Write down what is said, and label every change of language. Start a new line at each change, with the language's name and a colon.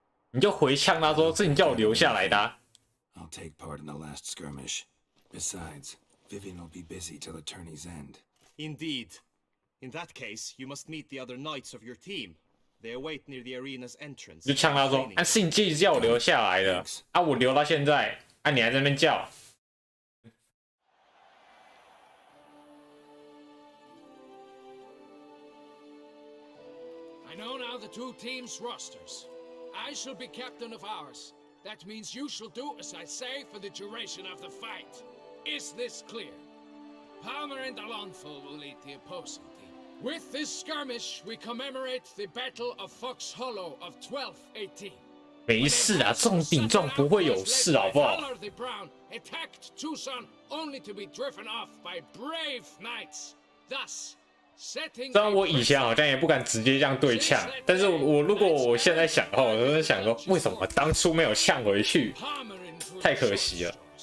Chinese: 你就回呛他说：“是你叫我留下来的啊。”
English: I'll take part in the last skirmish. Besides, Vivian will be busy till the tourney's end. Indeed. In that case, you must meet the other knights of your team. They await near the arena's entrance.
Chinese: 就呛他说：“啊，是你自己叫我留下来的啊，我留到现在，啊，你还在那边叫。”
English: I know now the two teams' rosters. I shall be captain of ours. That means you shall do as I say for the duration of the fight. Is this clear? Palmer and Alonso will lead the opposing team. With this skirmish, we commemorate the Battle of Fox Hollow of 1218.
Chinese: 没事啊，中顶撞不会有事，好不好？
English: The Brown attacked Tucson only to be driven off by brave knights. Thus,
Chinese: 虽然我以前好像也不敢直接这样对呛，但是如果我现在想的话，我就在想说，为什么当初没有呛回去？太可惜了。